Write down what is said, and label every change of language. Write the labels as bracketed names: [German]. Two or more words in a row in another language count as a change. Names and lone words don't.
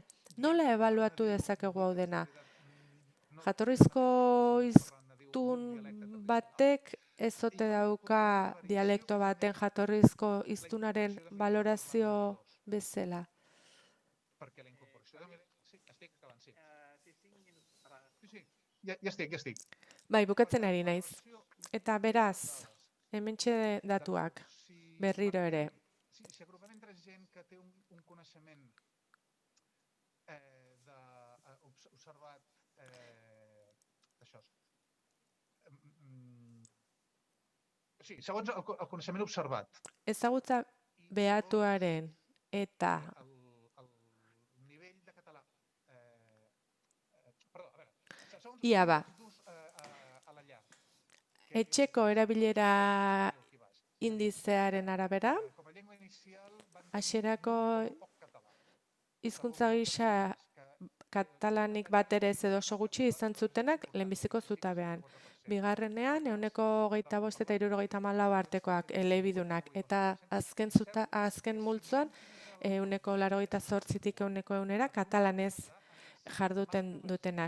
[Basque] Nola ebaluatu dezakegu hau dena? Jatorrizko hiztun batek ez ote dauka dialekto baten jatorrizko hiztunaren valorazio bezala. Bai, bukatzen ari naiz. Eta beraz, hementxe datuak, berriro ere. [Catalan] Si agrupem entre gent que té un coneixement observat això. Sí, segons el coneixement observat. [Basque] Ezagutza behatuaren eta [Catalan] El nivell de català... Perdó, a veure, segons [Basque] Ia ba. [Catalan] d'ús a la llar. [Basque] etxeko erabilera indizearen arabera, [Catalan] Com a llengua inicial van [Basque] hasierako [Catalan] poc català. [Basque] hizkuntza gisa katalanik bat ere ez edo oso gutxi izan zutenak lehenbiziko zutabean. Bigarrenean, 25 eta 74 artekoak elebidunak, eta azken multzoan, 88tik 100 katalanez jarduten dutenak.